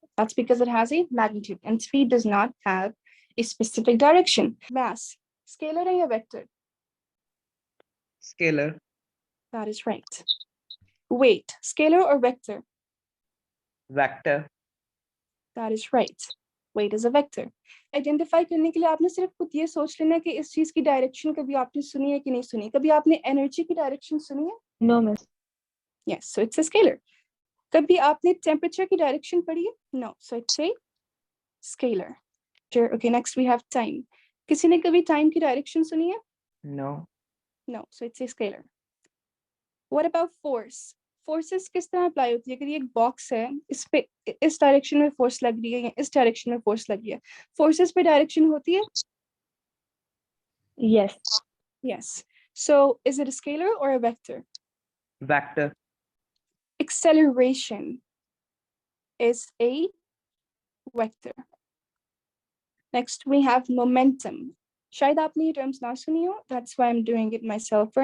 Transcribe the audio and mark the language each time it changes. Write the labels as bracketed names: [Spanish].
[English] That's because it has a magnitude and speed does not have a specific direction. Mass, scalar or vector? Scalar. That is right. Weight, scalar or vector? Vector. That is right. weight is a vector. [Hindi] Identify करने के लिए आपने सिर्फ खुद ये सोच लेना कि इस चीज की डायरेक्शन कभी आपने सुनी है कि नहीं सुनी. कभी आपने एनर्जी की डायरेक्शन सुनी है? [English] No, miss. Yes, so it's a scalar. [Hindi] कभी आपने टेम्परेचर की डायरेक्शन पढ़ी है? [English] No, so it's a scalar. Sure. Okay, next we have time. [Hindi] किसी ने कभी टाइम की डायरेक्शन सुनी है? [English] No. No, so it's a scalar. What about force? [Hindi] Forces किस तरह अप्लाई होती है? अगर ये एक बॉक्स है, इस पे इस डायरेक्शन में फोर्स लग रही है या इस डायरेक्शन में फोर्स लग रही है, फोर्सेस पे डायरेक्शन होती है? [English] Yes. Yes. So is it a scalar or a vector? Vector. Acceleration is a vector. Next we have momentum. [Hindi] शायद आपने ये terms ना सुनी हो, [English] that's why I'm doing it myself for